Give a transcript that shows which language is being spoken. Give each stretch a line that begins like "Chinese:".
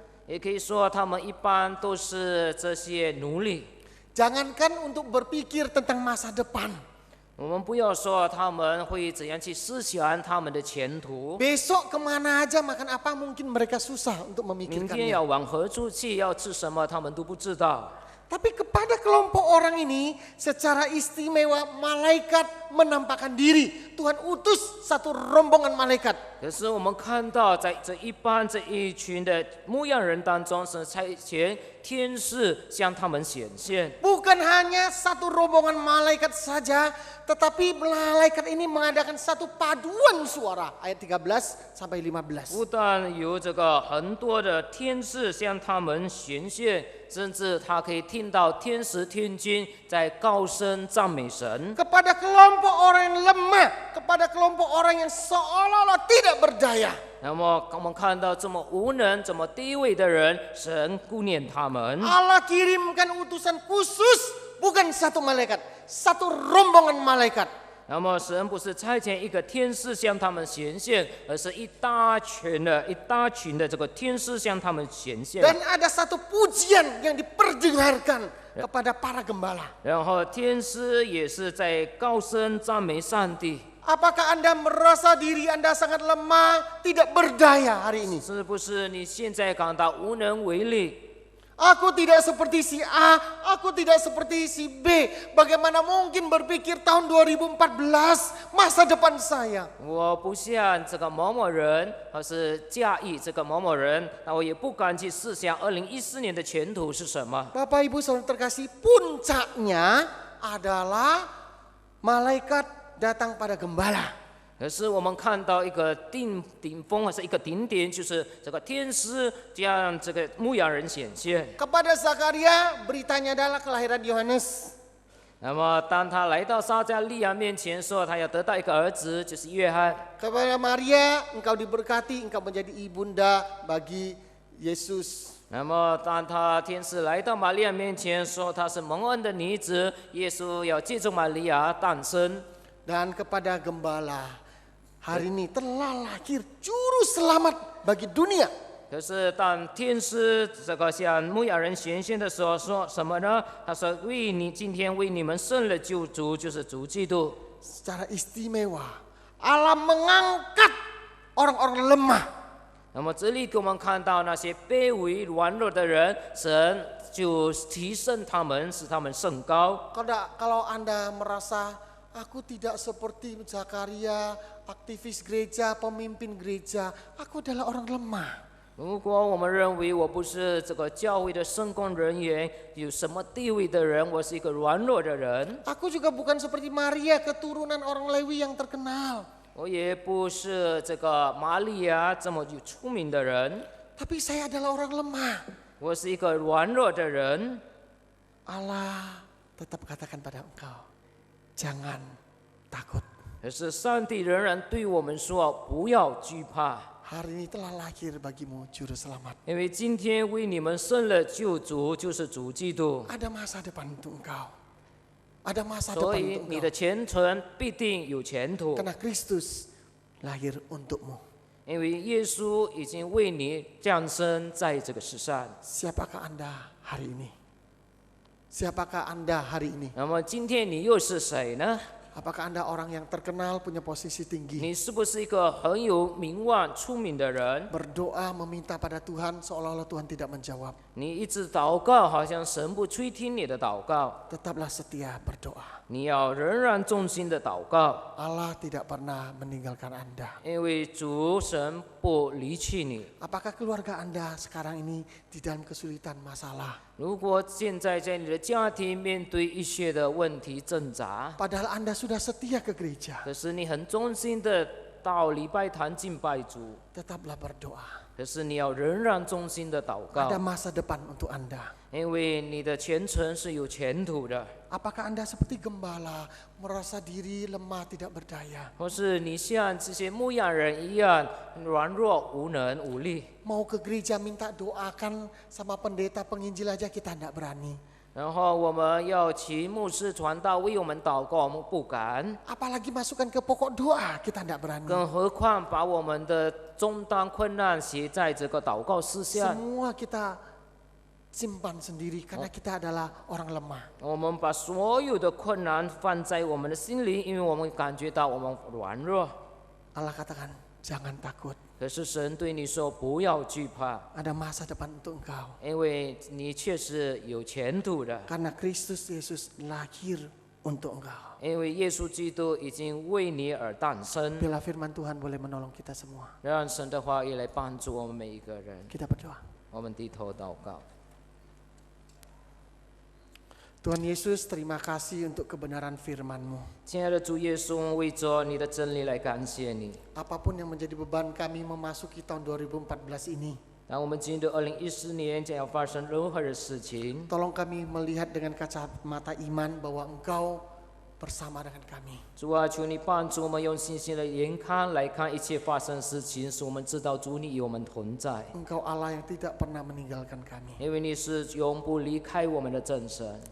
Chinese: 也可以说他们一般都是这些奴隶。
Indonesian: Jangankan untuk berpikir tentang masa depan.
Chinese: 我们不要说他们会怎样去思想他们的前途，
Indonesian: Besok kemana aja makan apa mungkin mereka susah untuk
Chinese: 明天
Indonesian: memikirkannya.
Chinese: 要往何处去，要吃什么，他们都不知道。
Indonesian: Tapi kepada kelompok orang ini secara istimewa malaikat menampakkan diri. Tuhan utus satu rombongan malaikat.
Chinese: 可是我们看到，在这一群的牧羊人当中，是差遣天使向他们显现。
Indonesian: Bukan hanya satu rombongan malaikat saja, tetapi malaikat ini mengadakan satu paduan suara. Ayat 13 sampai 15.
Chinese: 不但有这个很多的天使向他们显现，甚至他可以听到天使天君在高声赞美神。
Indonesian: Kepada kelompok orang yang lemah, kepada kelompok orang yang seolah-olah tidak berdaya.
Chinese: 那么我们看到这么无能、这么低微的人，神顾念他们。
Indonesian: Allah kirimkan utusan khusus, bukan satu malaikat, satu rombongan malaikat.
Chinese: 那么神不是差遣一个天使向他们显现，而是一大群的这个天使向他们显现。
Indonesian: Dan ada satu pujian yang diperdengarkan kepada para gembala.
Chinese: 然后天使也是在高声赞美上帝。
Indonesian: Apakah Anda merasa diri Anda sangat lemah, tidak berdaya hari ini?
Chinese: 是不是你现在感到无能为力？
Indonesian: Aku tidak seperti si A, aku tidak seperti si B. Bagaimana mungkin berpikir tahun 2014 masa depan saya?
Chinese: 我不像这个某某人，或是驾驭这个某某人，那我也不敢去思想2014年的前途是什么。
Indonesian: Bapak Ibu Saudara terkasih, puncaknya adalah malaikat datang pada gembala.
Chinese: 可是我们看到一个顶峰，或是一个顶点，就是这个天使将这个牧羊人显现。
Indonesian: Kepada Zakaria beritanya adalah kelahiran Yohanes.
Chinese: 那么当他来到撒加利亚面前说，他要得到一个儿子，就是约翰。
Indonesian: Kepada Maria, engkau diberkati, engkau menjadi ibunda bagi Yesus.
Chinese: 那么当他天使来到玛利亚面前说，他是蒙恩的女子，耶稣要借助玛利亚诞生。
Indonesian: Dan kepada gembala, hari ini telah lahir juru selamat bagi dunia.
Chinese: 可是当天使这个向牧羊人显现的时候，说什么呢？他说：“今天为你们生了救主，就是主基督。”
Indonesian: Secara istimewa, Allah mengangkat orang-orang lemah.
Chinese: 那么这里给我们看到那些卑微软弱的人，神就提升他们，使他们升高。
Indonesian: Kalau Anda merasa aku tidak seperti Zakaria, aktivis gereja, pemimpin gereja, aku adalah orang lemah.
Chinese: 如果我们认为我不是这个教会的圣工人员，有什么地位的人，我是一个软弱的人。
Indonesian: Aku juga bukan seperti Maria, keturunan orang Lewi yang terkenal.
Chinese: 我也不是这个玛利亚这么有出名的人，
Indonesian: Tapi saya adalah orang lemah.
Chinese: 我是一个软弱的人。
Indonesian: Allah tetap katakan pada engkau, jangan takut.
Chinese: 可是上帝仍然对我们说：“不要惧怕，
Indonesian: Hari ini telah lahir bagimu juru selamat.
Chinese: 因为今天为你们生了救主，就是主基督。
Indonesian: Ada masa depan untuk engkau. Ada masa
Chinese: 所
Indonesian: depan
Chinese: 以
Indonesian: untuk
Chinese: 你
Indonesian: engkau.
Chinese: 的前程必定有前途，
Indonesian: Karena Kristus lahir untukmu.
Chinese: 因为耶稣已经为你降生在这个世上。
Indonesian: Siapakah Anda hari ini? Siapakah Anda hari ini?
Chinese: 那么今天你又是谁呢？
Indonesian: Apakah Anda orang yang terkenal, punya posisi tinggi?
Chinese: 你是不是一个很有名望、出名的人？
Indonesian: Berdoa meminta pada Tuhan seolah-olah Tuhan tidak menjawab.
Chinese: 你一直祷告，好像神不垂听你的祷告。
Indonesian: Tetaplah setia berdoa.
Chinese: 你要仍然忠心的祷告，
Indonesian: Allah tidak pernah meninggalkan Anda.
Chinese: 因为主神不离弃你。
Indonesian: Apakah keluarga Anda sekarang ini di dalam kesulitan masalah?
Chinese: 如果现在在你的家庭面对一些的问题挣扎，
Indonesian: Padahal Anda sudah setia ke gereja.
Chinese: 可是你很忠心的到礼拜堂敬拜主，
Indonesian: Tetaplah berdoa.
Chinese: 可是你要仍然忠心的祷告
Indonesian: Ada，masa depan untuk Anda.
Chinese: 因为你的前程是有前途的。
Indonesian: Apakah Anda seperti gembala, merasa diri lemah tidak berdaya?
Chinese: 或是你像这些牧羊人一样软弱无能无力，
Indonesian: Mau ke gereja minta doakan sama pendeta penginjil aja kita tidak berani.
Chinese: 然后我们要请牧师传道为我们祷告，我们不敢，
Indonesian: Apalagi masukkan ke pokok doa kita tidak berani.
Chinese: 更何况把我们的重担困难写在这个祷告事项。
Indonesian: Semua kita simpan sendiri karena kita adalah orang lemah.
Chinese: 我们把所有的困难放在我们的心里，因为我们感觉到我们软弱。
Indonesian: Allah katakan, jangan takut.
Chinese: 可是神对你说不要惧怕，
Indonesian: Ada masa depan untuk engkau.
Chinese: 因为你确实有前途的，
Indonesian: Karena Kristus Yesus lahir untuk engkau.
Chinese: 因为耶稣基督已经为你而诞生。
Indonesian: Bila firman Tuhan boleh menolong kita semua.
Chinese: 让神的话语来帮助我们每一个人。
Indonesian: Kita berdoa.
Chinese: 我们低头祷告。
Indonesian: Tuhan Yesus, terima kasih untuk kebenaran firman-Mu.
Chinese: 亲爱的主耶稣，我们为着你的真理来感谢你。
Indonesian: Apapun yang menjadi beban kami memasuki tahun 2014 ini,
Chinese: 当我们进入2014年，将要发生任何的事情，
Indonesian: tolong kami melihat dengan kacamata iman bahwa Engkau bersama dengan kami.
Chinese: 主啊，求你帮助我们用信心的眼看来看一切发生事情，使我们知道主你与我们同在，
Indonesian: Engkau Allah yang tidak pernah meninggalkan kami.
Chinese: 因为你是永不离开我们的真神。